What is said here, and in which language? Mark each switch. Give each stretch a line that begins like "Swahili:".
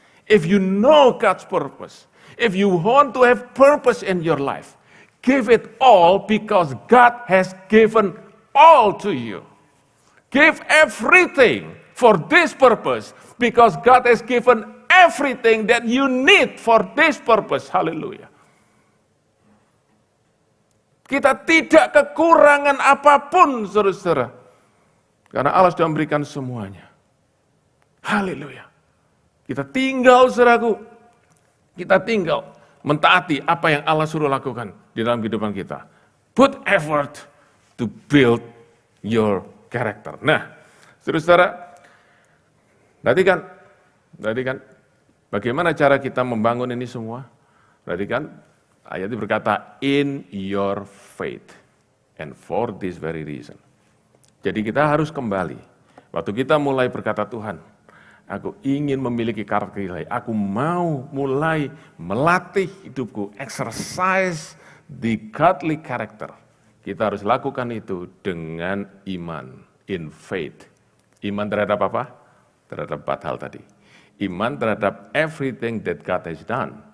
English: If you know God's purpose, if you want to have purpose in your life, give it all because God has given all to you. Give everything for this purpose, because God has given everything that you need for this purpose.
Indonesian: Haleluya. Kita tidak kekurangan apapun, saudara-saudara. Karena Allah sudah memberikan semuanya. Haleluya. Kita tinggal, saudaraku, kita tinggal mentaati apa yang Allah suruh lakukan di dalam kehidupan kita.
English: Put effort to build your character.
Indonesian: Nah, saudara-saudara, tadi kan, bagaimana cara kita membangun ini semua? Tadi kan, ayat itu berkata, in your faith, and for this very reason. Jadi kita harus kembali, waktu kita mulai berkata, Tuhan, aku ingin memiliki karakter ilahi, aku mau mulai melatih hidupku, exercise the godly character. Kita harus lakukan itu dengan iman, in faith. Iman terhadap apa? Terhadap 4 hal tadi.
English: Iman terhadap everything that God has done.